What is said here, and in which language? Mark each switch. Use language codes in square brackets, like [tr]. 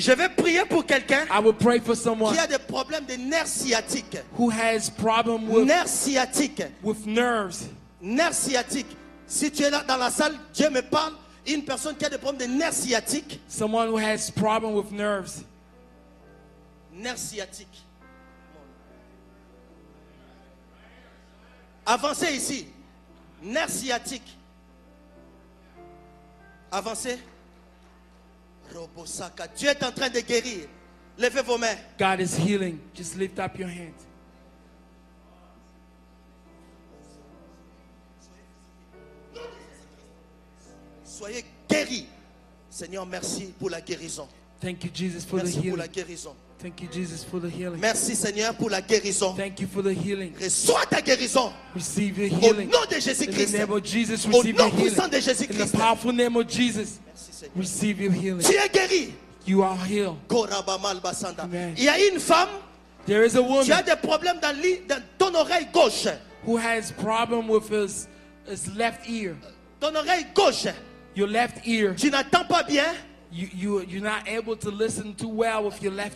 [fr] Je vais prier pour quelqu'un [en] I will pray for someone [fr] qui a des problèmes de nerfs sciatiques. [en] who has problem with [fr] Nerfs sciatiques. [en] nerves. [fr] Nerfs sciatiques. Si tu es là dans la salle, Dieu me parle. Une personne qui a des problèmes de nerfs sciatiques. [en] Someone who has problem with nerves. [fr] Nerfs sciatiques. Avancez ici. Nerfs sciatiques. Avancez. Robosaka. Dieu est en train de guérir. Levez vos mains. [en] God is healing. Just lift up your hands. [fr] Soyez guéris. Seigneur, merci pour la guérison. [en] Thank you, Jesus, for the [fr] Merci pour [en] healing. [fr] la guérison. [en] Thank you, Jesus, for the healing. [fr] Merci, Seigneur, pour la guérison. [en] Thank you for the healing. [fr] Reçois ta guérison. [en] Receive your [fr] Au [en] healing. [fr] nom de [en] In the [fr] Jésus-Christ. [en] name of Jesus, [fr] Au [en] receive your [fr] nom [en] healing. [fr] puissant de [en] In the [fr] Jésus-Christ. [en] powerful name of Jesus, [fr] Merci, Seigneur. [en] receive your healing. [fr] Tu es guéri. [en] You are healed. Korabamal Basanda. Amen. [fr] Il y a une femme, [en] There is a [fr] tu as [en] woman [fr] des problèmes dans ton oreille gauche. [en] who has problem with his left ear. [fr] Ton oreille gauche. [en] Your left ear. [fr] Tu n'entends pas bien. [en] You're not able to listen too well with your left